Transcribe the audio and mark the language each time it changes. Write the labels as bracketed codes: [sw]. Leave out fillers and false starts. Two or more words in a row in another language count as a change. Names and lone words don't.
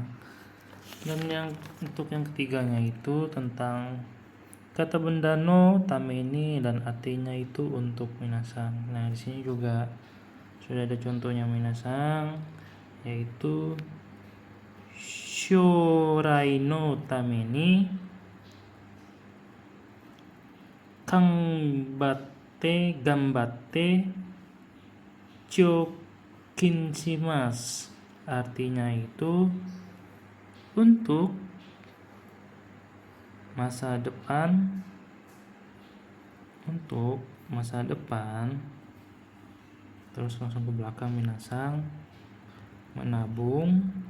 [id] Dan untuk yang ketiganya itu tentang kata benda [ja] のために [id] dan artinya itu untuk minasang. Nah, di sini juga sudah ada contohnya minasang, yaitu [ja] 将来のためにがんばって貯金します. [id] Artinya itu untuk masa depan, untuk masa depan, terus langsung ke belakang minasang, menabung.